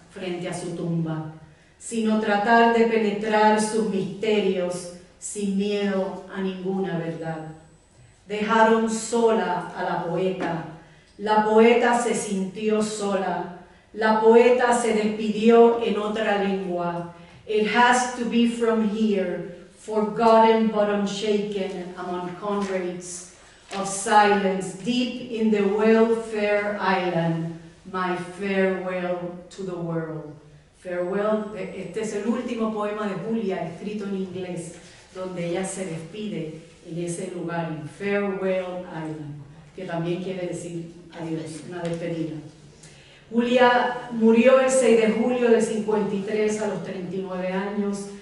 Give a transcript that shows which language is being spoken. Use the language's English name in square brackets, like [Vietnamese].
[Spanish] frente a su tumba, sino tratar de penetrar sus misterios sin miedo a ninguna verdad. Dejaron sola a la poeta se sintió sola, la poeta se despidió en otra lengua. [English] It has to be from here, forgotten but unshaken among conrads of silence, deep in the welfare island, my farewell to the world. [Spanish] Farewell, este es el último poema de Julia escrito en inglés, donde ella se despide en ese lugar, en Farewell Island, que también quiere decir adiós, una despedida. Julia murió el 6 de julio del 53 a los 39 años.